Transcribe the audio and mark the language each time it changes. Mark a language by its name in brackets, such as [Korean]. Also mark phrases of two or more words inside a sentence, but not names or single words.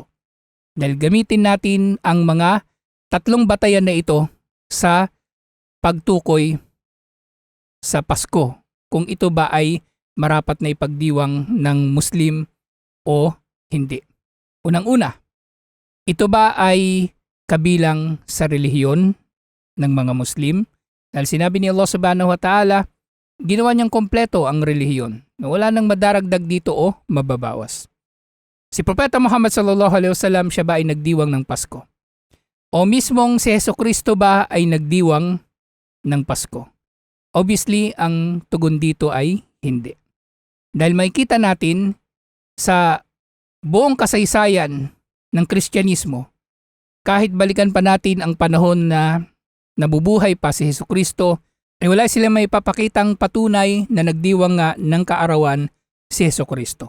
[Filipino] Dahil gamitin natin ang mga tatlong batayan na ito sa pagtukoy sa Pasko. Kung ito ba ay marapat na ipagdiwang ng Muslim o hindi. Unang-una, ito ba ay kabilang sa relihiyon ng mga Muslim? Dahil sinabi ni Allah [Arabic] سبحانه وتعالى, [Filipino] ginawa niyang kompleto ang relihiyon na wala nang madaragdag dito o mababawas. Si Propeta Muhammad [Arabic] صلى الله عليه وسلم, [Filipino] siya ba ay nagdiwang ng Pasko? O mismong si Jesucristo ba ay nagdiwang ng Pasko? Obviously, ang tugon dito ay hindi. Dahil makikita natin sa buong kasaysayan ng Kristyanismo, kahit balikan pa natin ang panahon na nabubuhay pa si Jesucristo, ay wala silang may papakitang patunay na nagdiwang nga ng kaarawan si Jesucristo.